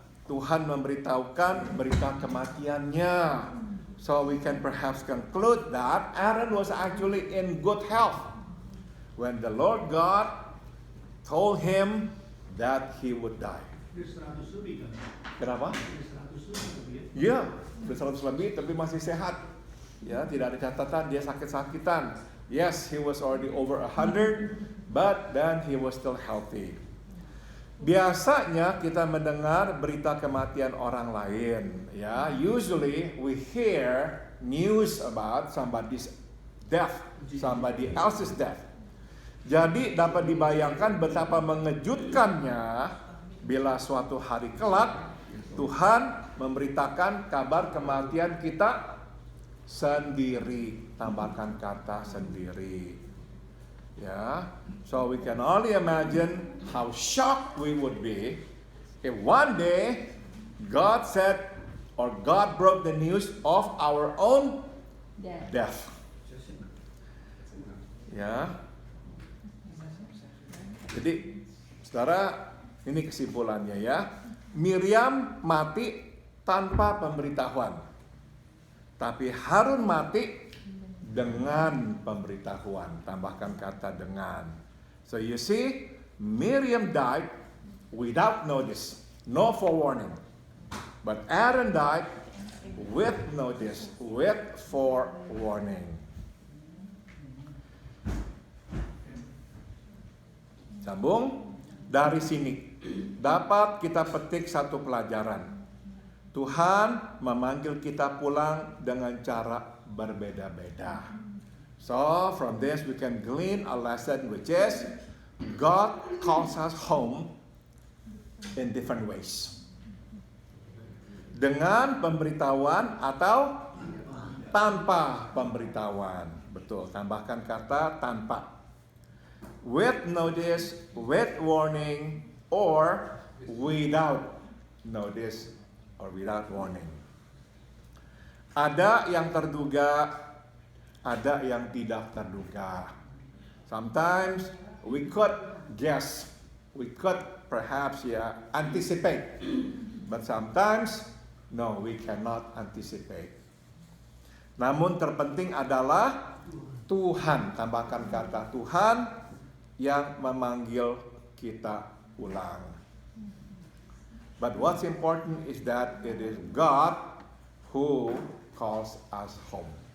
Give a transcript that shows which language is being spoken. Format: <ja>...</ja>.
<id>Tuhan memberitahukan berita kematiannya.</id> <en>So we can perhaps conclude that Aaron was actually in good health when the Lord God told him that he would die.</en> <id>Kenapa? Iya, udah 100 lebih tapi masih sehat. Tidak ada catatan dia sakit-sakitan.</id> <en>Yes, he was already over 100, but then he was still healthy.</en> <id>Biasanya kita mendengar berita kematian orang lain.</id> <en>Usually we hear news about somebody's death, somebody else's death.</en> <id>Jadi dapat dibayangkan betapa mengejutkannya bila suatu hari kelak Tuhan memberitakan kabar kematian kita sendiri. Tambahkan kata sendiri.</id> <en>So we can only imagine how shocked we would be if one day God said or God broke the news of our own death.</en> <id>Jadi saudara, ini kesimpulannya Miriam mati tanpa pemberitahuan, tapi Harun mati dengan pemberitahuan. Tambahkan kata dengan.</id> <en>So you see, Miriam died without notice, no forewarning. But Aaron died with notice, with forewarning.</en> <id>Sambung. Dari sini dapat kita petik satu pelajaran. Tuhan memanggil kita pulang dengan cara berbeda-beda.</id> <en>So from this we can glean a lesson, which is God calls us home in different ways.</en> <id>Dengan pemberitahuan atau tanpa pemberitahuan. Betul, tambahkan kata tanpa.</id> <en>With notice, with warning, or without notice or without warning.</en> <id>Ada yang terduga, ada yang tidak terduga.</id> <en>Sometimes we could guess, we could perhaps anticipate, but sometimes No, we cannot anticipate.</en> <id>Namun terpenting adalah Tuhan, tambahkan kata Tuhan yang memanggil kita ulang.</id> <en>But what's important is that it is God who calls us home.</en>